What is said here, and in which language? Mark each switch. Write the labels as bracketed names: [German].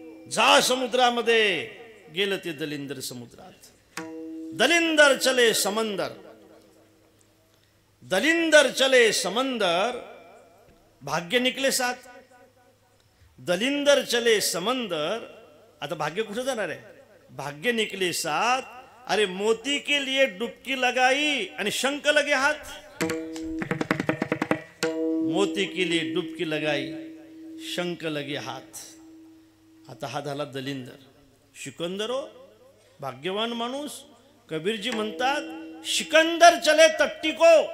[Marathi] जा समुद्रामध्ये. गेलं ते दलिंदर समुद्रात. [Hindi] दलिंदर चले समंदर, दलिंदर चले समंदर, भाग्य निकले साथ. दलिंदर चले समंदर. [Marathi] आता भाग्य कुठे जाणार आहे? [Hindi] भाग्य निकले साथ. अरे मोती के लिए डुबकी लगाई आणि शंख लगे हाथ. मोती के लिए डुबकी लगाई, शंख लगे हाथ. [Marathi] आता हा झाला दलिंदर. शिकंदर हो, भाग्यवान माणूस. कबीरजी म्हणतात [Hindi] शिकंदर चले तट्टी को.